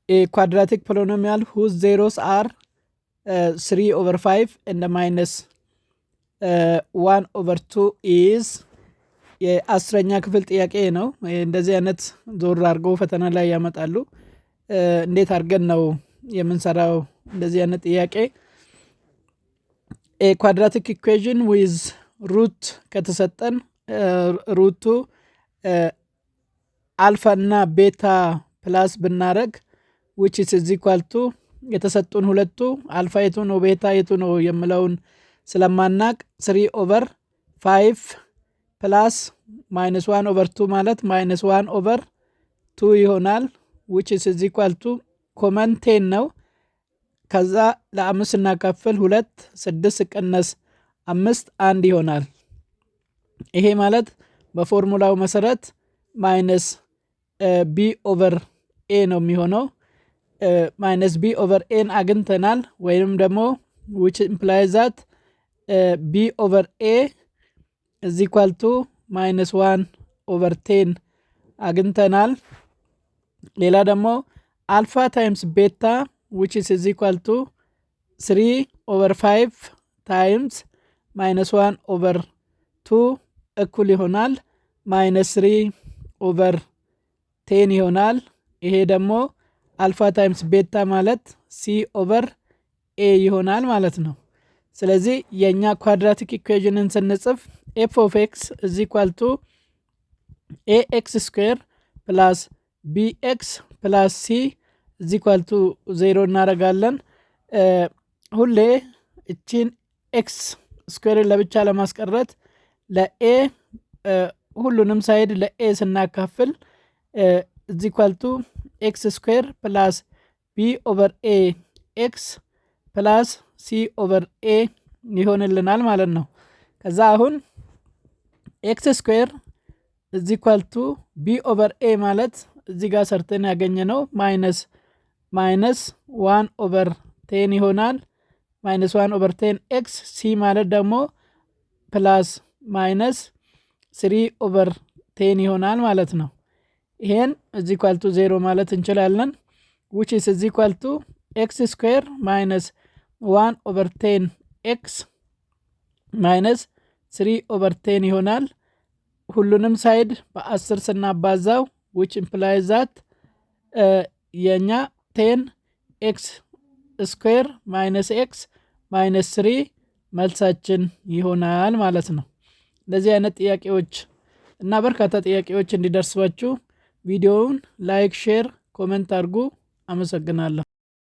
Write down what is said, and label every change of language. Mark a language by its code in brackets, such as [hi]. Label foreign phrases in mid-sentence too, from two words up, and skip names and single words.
[en] a quadratic polynomial whose zeros are 3 over 5 and the minus 1 over 2 is [am] የአስረኛ ክፍል ጥያቄ ነው። እንደዚህ አይነት ዞር አድርገው ፈተና ላይ ያመጣሉ። እንዴት አድርገን ነው የምንሰራው እንደዚህ አይነት ጥያቄ? [en] a quadratic equation with root [am] ከተሰጠን ሩቱ አልፋ እና ቤታ ፕላስ ብናረግ [en] which is equal to [am] የተሰጡን ሁለቱ አልፋ የቱ ነው ቤታ የቱ ነው የምለውን ስለማናቅ [en] 3 over 5 plus minus 1 over 2 [am] ማለት [en] minus 1 over 2 [am] ይሆናል [en] which is equal to common 10 [am] ነው። ከዛ ለ5 እናካፍል 2 6 ቀነስ 5 1 ይሆናል። ይሄ ማለት በፎርሙላው መሰረት [en] minus b over a [am] ነው የሚሆነው። [en] minus b over a [am] አግኝተናል ወይንም ደግሞ [en] which implies that b over a is equal to minus 1 over 10 [am] አግኝተናል። ሌላ ደግሞ [en] alpha times beta which is equal to 3 over 5 times minus 1 over 2 [am] እኩል ይሆናል [en] minus 3 [am] over 10 ይሆናል። ይሄ ደግሞ አልፋ ታይምስ ቤታ ማለት [en] c over a [am] ይሆናል ማለት ነው። ስለዚህ የኛ ኳድራቲክ ኢኩዌሽንን ስንጽፍ [en] f of x is equal to ax square plus bx plus c is equal to [am] 0 እናደርጋለን። ሁሌ እቺን x ስኩዌር ለብቻ ለማስቀረት ለa ሁሉንም ሳይድ ለa ስናካፍል [en] is equal to x square plus b over a x plus c over a [am] ይሆንልናል ማለት ነው። ከዛ አሁን [en] x square is equal to b over a [am] ማለት እዚህ ጋር ሰርተን ያገኘነው minus [en] 1 over 10 ይሆናል minus 1 over 10 x c [am] ማለት ደግሞ [en] plus minus 3 over 10 ይሆናል [am] ማለት ነው። ይሄን [en] is equal to 0 [am] ማለት እንችላለን [en] which is equal to x square minus 1 over 10 x minus 3 over 10 [am] ይሆናል። ሁሉንም ሳይድ በ10 ስናባዛው [en] which implies that [am] የኛ [en] 10 x square minus x minus 3 [am] መልሳችን ይሆናል ማለት ነው። እንደዚህ አይነት ጥያቄዎች እና በርካታ ጥያቄዎች እንዲደርሷችሁ ቪዲዮውን ላይክ ሼር ኮሜንት አድርጉ። አመሰግናለሁ።